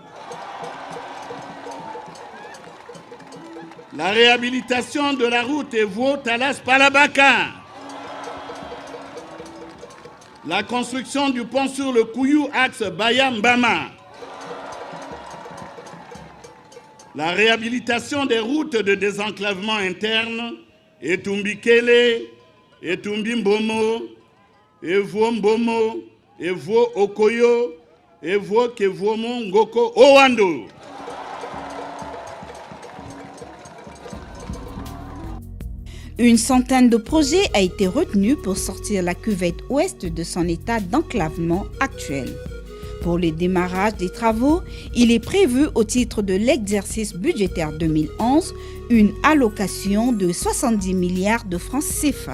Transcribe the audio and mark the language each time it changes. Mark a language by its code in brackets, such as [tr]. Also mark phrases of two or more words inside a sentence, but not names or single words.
[fr] La réhabilitation de la route Evwo-Talas-Palabaka. La construction du pont sur le Kouyou, axe Bayam-Bama. La réhabilitation des routes de désenclavement interne, Etumbi-Kele, Etumbi-Mbomo, Evwo-Mbomo, Evwo-Okoyo, Evwo-Kevomo-Ngoko-Owando. Une centaine de projets a été retenu pour sortir la cuvette ouest de son état d'enclavement actuel. Pour le démarrage des travaux, il est prévu au titre de l'exercice budgétaire 2011 une allocation de 70 milliards de francs CFA.